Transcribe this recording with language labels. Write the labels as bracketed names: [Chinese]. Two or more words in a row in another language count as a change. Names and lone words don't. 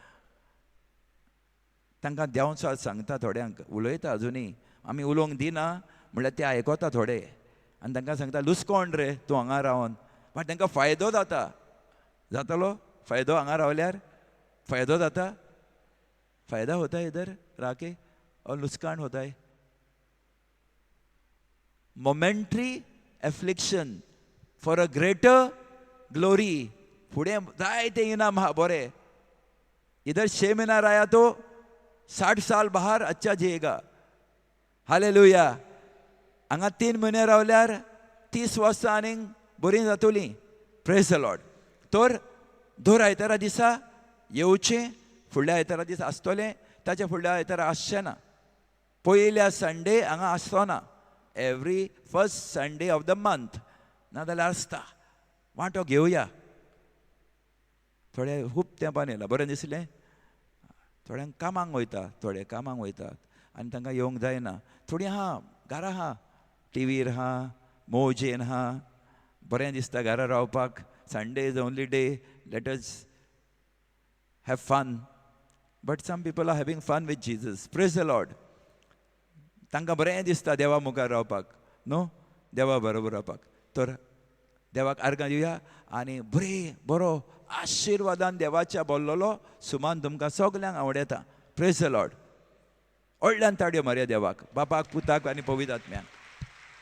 [Konkani] तांकां देंवचां सांगता, थोड्यांक उलयता अजुनी. आमी उलोवंक दिना म्हणल्यार ते आयकता थोडे, आनी तांकां सांगता लुसकोण रे तूं हांगा रावन. बट तांकां फायदो जाता. जातलो फायदो हांगा रावल्यार? फायदो जाता? [Hindi] फायदा होता इधर राके और लुसकान होता है? [English] momentary affliction for a greater glory. [Konkani] फुडें जायते इनाम आहा बरें. [Hindi] इधर 6 महीना रहा तो 60 साल बाहर अच्छा जिएगा. हालेलुया. [Konkani] हांगा 3 म्हयने रावल्यार 30 वर्सां आनीक बरीं जातलीं. [English] praise the Lord. [Konkani] तर दर आयतारा दिसा येवचें, फुडल्या आयतारा दीस आसतलें, ताच्या फुडल्या आयतारा आसचें ना. पयल्या संडे हांगा आसचो ना. [English] every first Sunday of the month [Konkani] नाजाल्यार आसता. वांटो घेवया. थोडे खूब तेंपान येयला, बरें दिसलें. थोड्यांक कामांक वयता, थोडे कामांक वयतात आनी तांकां येवंक जायना. थोडीं आहा घरा आहा, टीव्हीर आहा, मोजेन आहा, बरें दिसता घरा रावपाक. [English] Sunday is only day, let us have fun. but some people are having fun with Jesus. praise the Lord. [Konkani] तांकां बरें दिसता देवा मुखार रावपाक न्हू, देवा बरोबर रावपाक. तर देवाक आर्गां दिवया आनी बरो आशिर्वादान देवाच्या बोल्लोलो सुमान तुमकां सगल्यांक आवडेता. [English] praise the Lord. [Konkani] व्हडल्यान ताळयो मारया देवाक, बापाक, पुताक आनी पवित्र आत्म्याक.